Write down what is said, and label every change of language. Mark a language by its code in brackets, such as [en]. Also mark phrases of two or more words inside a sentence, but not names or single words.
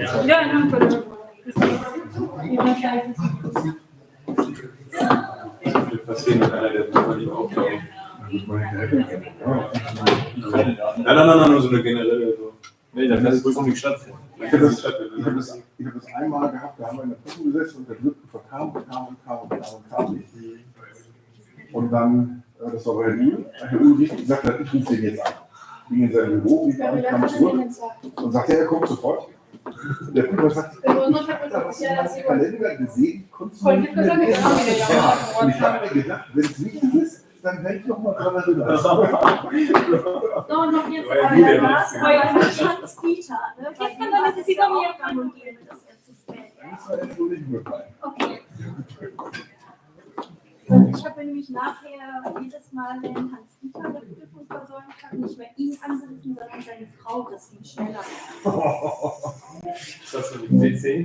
[es] Ya, no, pero. [de] Nein, so eine generelle. Nee, dann kann die Prüfung nicht stattfinden. Ich habe das einmal gehabt, da haben wir in der Prüfung gesetzt und der Prüfer kam nicht. Und dann, das war bei Herr Ulrich, gesagt hat, ich rufe den jetzt an. Ging in sein Büro, kam zurück und sagte, er kommt sofort. Der Prüfer sagt, ich habe den Kalender gesehen, konntest du nicht mehr lesen. Und ich habe mir gedacht, wenn es wichtig ist, dann werde ich noch mal dran erinnern. [es] No, no pienso para más. Oiga, Hans-Peter, ¿no? ¿Qué es cuando necesito mi examen? [de] Das war jetzt wohl nicht möglich. Okay. Ich habe nämlich nachher jedes Mal, wenn Hans-Peter eine Prüfung versäumt hat, nicht mehr ihn angerufen, sondern seine Frau, das ging schneller. Ist das so die CC?